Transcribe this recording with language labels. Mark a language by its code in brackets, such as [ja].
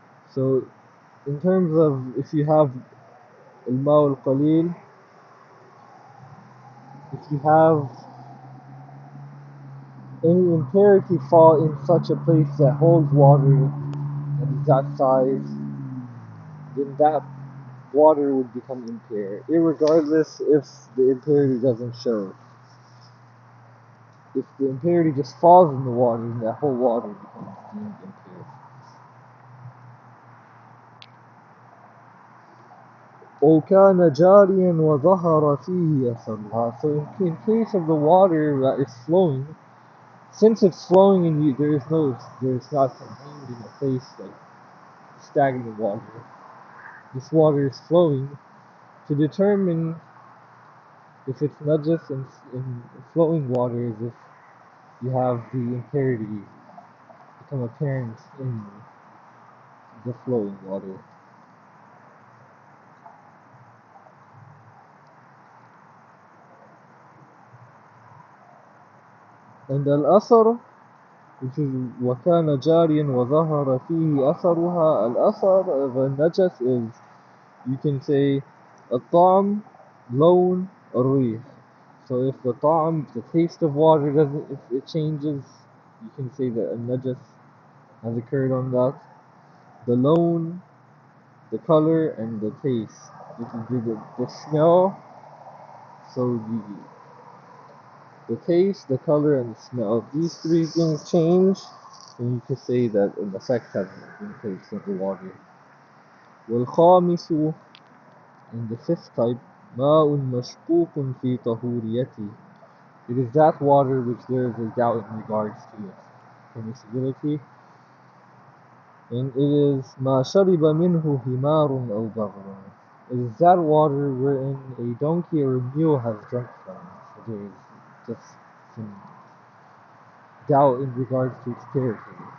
[en] So in terms of if you have al-ma al-qalil, if you have any impurity fall in such a place that holds water that is that size, then that water would become impure, irregardless if the impurity doesn't show. If the impurity just falls in the water, then that whole water becomes deemed impure. [ar] أو كان جاريا وظهر فيه أثرها. [en] So in case of the water that is flowing, since it's flowing and there's not contained in a place like stagnant water, this water is flowing, to determine if it's najas in flowing water is if you have the impurity become apparent in the flowing water. And al-asar, which is [ar] وَكَانَ جَارِيًا وَظَهَرَ فِيهِ أَثَرُهَا. [en] Al-asar of a najas is, you can say, [ar] الطعم, لون, الريح. [en] So if the ta'am, the taste of water doesn't, if it changes, you can say that a najas has occurred on that. The loan, the color, and the taste. This is the smell. So the taste, the color, and the smell. If these three things change, then you can say that an effect has been placed on the water. [ar] والخامس, [en] in the fifth type, [ar] ماء مشكوك في طهوريته. [en] It is that water which there is a doubt in regards to its permissibility. And it is [ar] ما شرب منه حمار أو بغل. [en] It is that water wherein a donkey or a mule has drunk from. So there is just some doubt in regards to its purity.